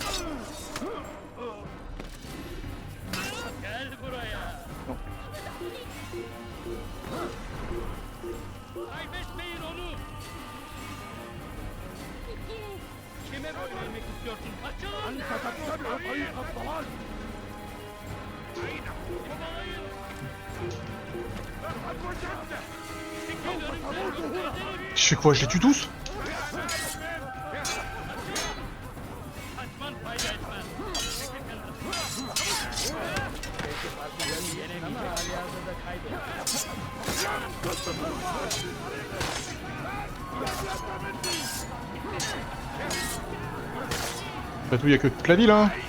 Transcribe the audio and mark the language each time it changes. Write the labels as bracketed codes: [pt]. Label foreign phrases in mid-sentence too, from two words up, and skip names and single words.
[tr] Gel buraya. Kaybetmeyin onu. Kime boyun eğmek istiyorsun? Kaçın. [ar] أنت تتبع طريق الضلال [tr] Kovalayın. [ar] لقد وجدته [tr] Çekil önümden gösteririm. [fr] Je fais quoi? Je les tue tous? [tr] Kaçman fayda etmez. [fr] Après tout, y a que toute la ville, hein.